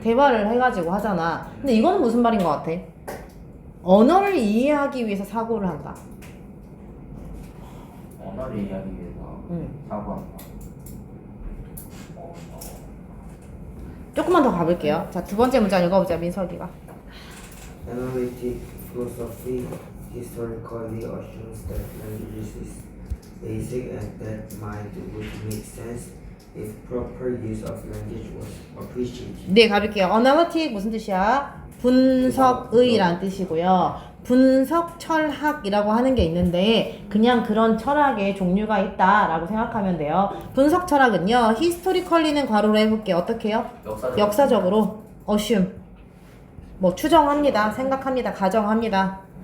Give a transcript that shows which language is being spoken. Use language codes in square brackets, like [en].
[ko] 대화를 해가지고 하잖아. 근데 이거는 무슨 말인 것 같아? 언어를 이해하기 위해서 사고를 한다. 언어를 이해하기 위해서 사고한다. 조금만 더 가볼게요. 자, 두 번째 문장 읽어보자, 민석이가. [en] Analytic philosophy historically assumes that language is basic and that mind would make sense if proper use of language was appreciated. [ko] 네, 가볼게요. Analytic 무슨 뜻이야? 분석의란 뜻이고요. 분석 철학이라고 하는 게 있는데 그냥 그런 철학의 종류가 있다라고 생각하면 돼요. 분석 철학은요. historically는 괄호로 해볼게요. 어떻게 해요? 역사적으로 assume 뭐 추정합니다. 생각합니다. 가정합니다.